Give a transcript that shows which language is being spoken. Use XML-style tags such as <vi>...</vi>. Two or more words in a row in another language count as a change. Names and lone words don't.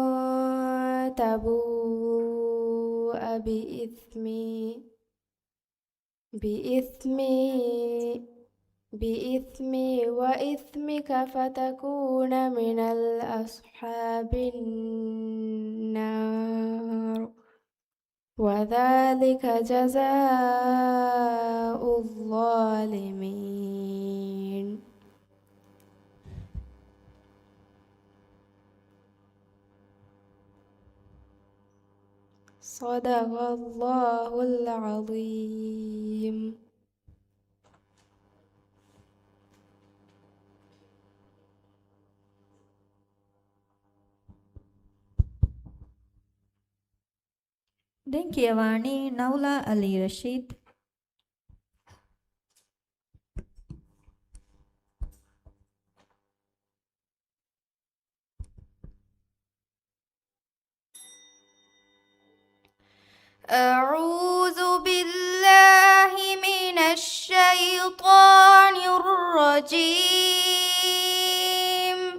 <ar>تبوء بإثمي وإثمك فتكون من أصحاب النار، وذلك جزاء الظالمين. صدق الله العظيم.</ar> <si>දැන් කියවන්නේ නවුලා අලි රෂීද්.</si> <ar>أعوذ بالله من الشيطان الرجيم.</ar>